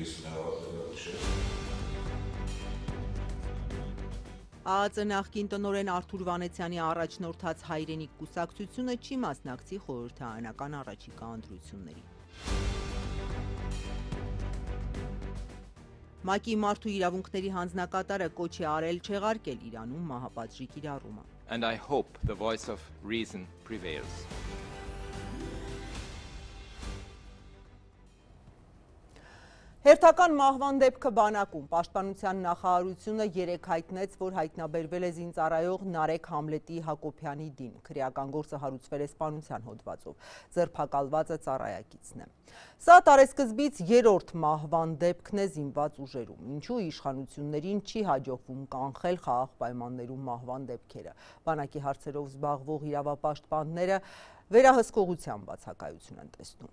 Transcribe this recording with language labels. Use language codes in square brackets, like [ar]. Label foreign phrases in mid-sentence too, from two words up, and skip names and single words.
[hy] ԱԱԾ նախկին տնօրեն Արթուր Վանեցյանի առաջնորդած հայրենիք կուսակցությունը չի մասնակցի խորհրդարանական առաջիկա ընտրությունների։ ՄԱԿ-ի մարդու իրավունքների հանձնակատարը կոչ է արել չեղարկել Իրանում մահապատժի կիրառումը։ [en] And I hope the voice of reason prevails. [hy] Հերթական մահվան դեպքը բանակում, պաշտպանության նախարարությունը երեկ հայտնեց, որ հայտնաբերվել է զինծառայող Նարեկ Համլետի Հակոբյանի դին, քրեական գործը հարուցվել է սպանության հոդվածով, ձերբակալվածը ծառայակիցն է։ Սա տարեսկզբից երրորդ մահվան դեպքն է զինված ուժերում, ինչու իշխանություններին չի հաջողվում կանխել խաղաղ պայմաններում մահվան դեպքերը։ Բանակի հարցերով զբաղվող իրավապաշտպանները վերահսկողության բացակայություն են տեսնում։